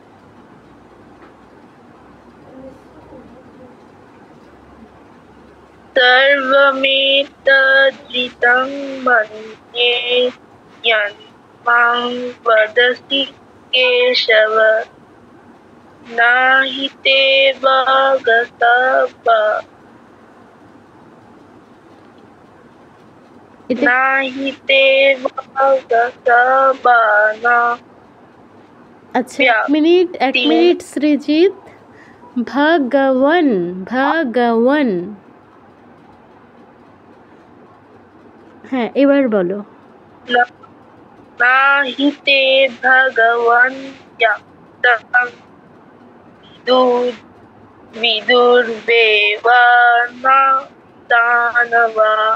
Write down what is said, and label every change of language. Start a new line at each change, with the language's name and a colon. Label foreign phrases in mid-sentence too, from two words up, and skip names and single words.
Sanskrit: सर्वमेतद्धितं मन्ये यन्मां वदसि केशव। नहि ते भागतः नहि ते भागतः।
Bangla: আচ্ছা, এক মিনিট সৃজিত। ভগবান, ভগবান, হ্যাঁ এবার বলো।
Sanskrit: নাহি তে ভগবান বিদুর্বেবানা দানবা।